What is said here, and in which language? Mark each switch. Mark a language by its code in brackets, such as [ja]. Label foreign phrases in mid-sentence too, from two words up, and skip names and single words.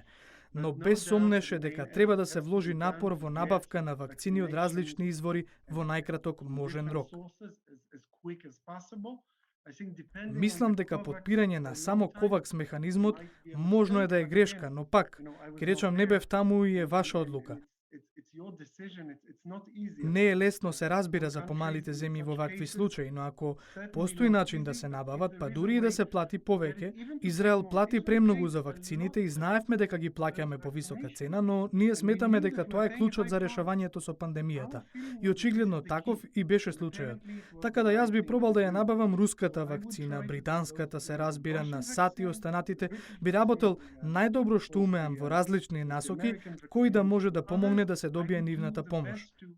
[mk] Но без сомнеше дека треба да се вложи напор во набавка на вакцини од различни извори во најкраток можен рок. Мислам дека подпирање на само ковакс механизмот можно е да е грешка, но пак, ќе речам не бев таму и е ваша одлука. [en] decision. It's not easy. [mk] Не е лесно се разбира за помалите земји во вакви случаи, но ако постои начин да се набават, па дури и да се плати повеќе, Израел плати премногу за вакцините и знаевме дека ги плаќаме по висока цена, но ние сметаме дека тоа е клучот за решавањето со пандемијата. И очигледно таков и беше случајот. Така да јас би пробал да ја набавам руската вакцина, британската се разбира на САД и останатите, би работел најдобро што умеам во различни насоки, кој да може да помогне да се добие нивната помош.